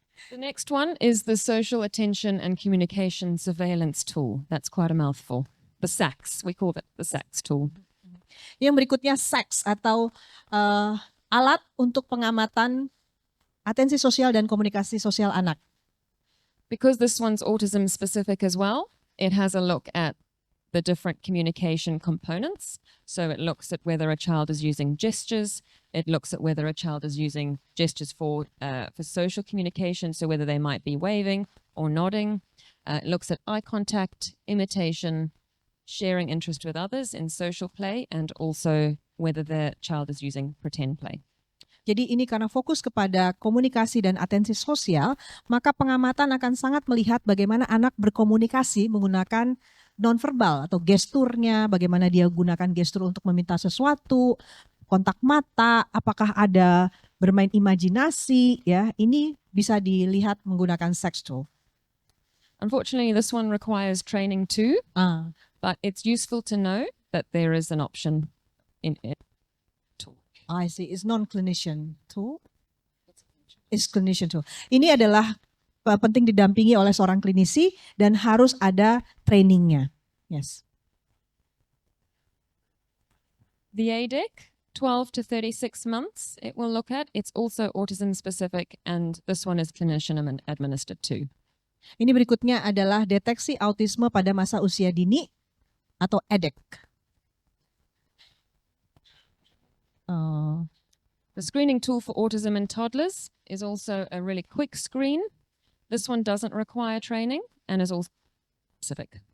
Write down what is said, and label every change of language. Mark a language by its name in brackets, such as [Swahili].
[English] The next one is the Social Attention and Communication Surveillance Tool. That's quite a mouthful. The SACS, we call it the SACS tool. [Indonesian] Yang berikutnya SACS atau alat untuk pengamatan atensi sosial dan komunikasi sosial anak. [English] Because this one's autism specific as well, it has a look at the different communication components. So it looks at whether a child is using gestures. It looks at whether a child is using gestures for social communication, so whether they might be waving or nodding. It looks at eye contact, imitation, sharing interest with others in social play, and also whether the child is using pretend play. [Indonesian] Jadi ini karena fokus kepada komunikasi dan atensi sosial, maka pengamatan akan sangat melihat bagaimana anak berkomunikasi menggunakan nonverbal atau gesturnya, bagaimana dia gunakan gestur untuk meminta sesuatu, kontak mata, apakah ada bermain imajinasi, ya. Ini bisa dilihat menggunakan SACS tool. [English] Unfortunately, this one requires training too, but it's useful to know that there is an option in it. I see. It's non-clinician tool. It's clinician tool. [Indonesian] Ini adalah penting didampingi oleh seorang klinisi dan harus ada trainingnya. [English] Yes. The ADEC, 12 to 36 months, it will look at. It's also autism specific, and this one is clinician administered too. [Indonesian] Ini berikutnya adalah deteksi autisme pada masa usia dini atau ADEC. [English] The screening tool for autism in toddlers is also a really quick screen. This one doesn't require training and is also specific.